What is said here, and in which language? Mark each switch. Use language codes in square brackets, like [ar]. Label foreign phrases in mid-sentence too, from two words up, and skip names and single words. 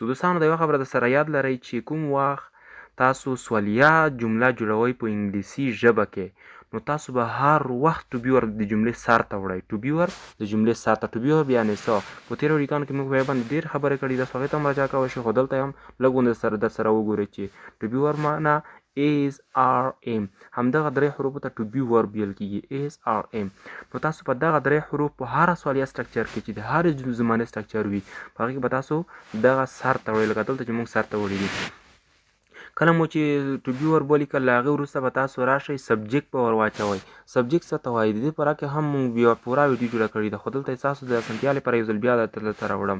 [ps] دوستانو د یوه خبره د سره یاد لرئ چې کوم وخت تاسو سوالیه جمله جوړوئ په انګلیسي ژبه کې نو تاسو به هر وخت [en] to be verb [ps] د جملې سر ته وړئ. [en] to be verb [ps] د جملې سر ته. [en] to be verb [ps] یعنې څه؟ په تېرو ویډیوګانو کې موږ په یې باندې ډېر خبرې کړي دي، هغې ته هم راجع کولی شئ، خو دلته هم لږ غوندې درسره وګورئ چې [en] to be verb [ps] معنا [en] is are am. [ps] همدغه درې حروفو ته [en] to be verb [ps] ویل کېږي. [en] is are am. [ps] نو تاسو په دغه درې حروف په هره سوالیه سټرکچر کې چې د هرې زمانې سټرکچر وي په هغې کې به تاسو دغه سر ته وړئ لکه دلته چې موږ سر ته وړي دي. کله مو چې [en] to be verb [ps] ولیکل له هغې وروسته به تاسو راشئ سبجیکټ به ور واچوئ. سبجیکټ څه ته وایي؟ د دې په اړه کې هم موږ یوه پوره ویډیو جوړه کړې ده خو دلته یې ستاسو د اسانتیا لپاره یو ځل بیا درته راوړم.